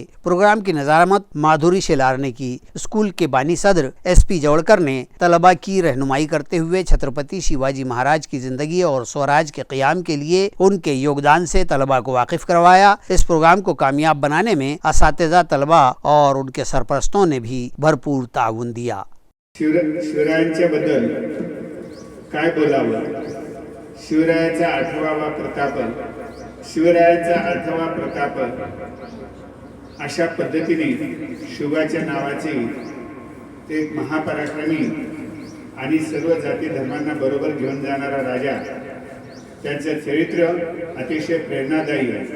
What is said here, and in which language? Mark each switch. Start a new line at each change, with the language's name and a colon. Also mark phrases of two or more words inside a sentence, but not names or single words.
Urdu: پروگرام کی نظارت مادھوری شیلار نے کی۔ اسکول کے بانی صدر SP جوڑکر نے طلباء کی رہنمائی کرتے ہوئے چھترپتی شیواجی مہاراج کی زندگی اور سوراج کے قیام کے لیے ان کے یوگدان سے طلباء کو واقف کروایا۔ اس پروگرام کو کامیاب بنانے میں اساتذہ، طلباء اور ان کے سرپرستوں نے بھی بھرپور تعاون دیا۔
Marathi: शिवरायांच्या बद्दल काय बोलावं। शिवरायाचा 8वा प्रताप, शिवरायाचा 8वा प्रताप अशा पद्धतीने शुगाच्या नावाचे ते एक महापराक्रमी आणि सर्व जाती धर्मांना बरोबर घेऊन जाणारा राजा, त्यांचं चरित्र अतिशय प्रेरणादायी आहे.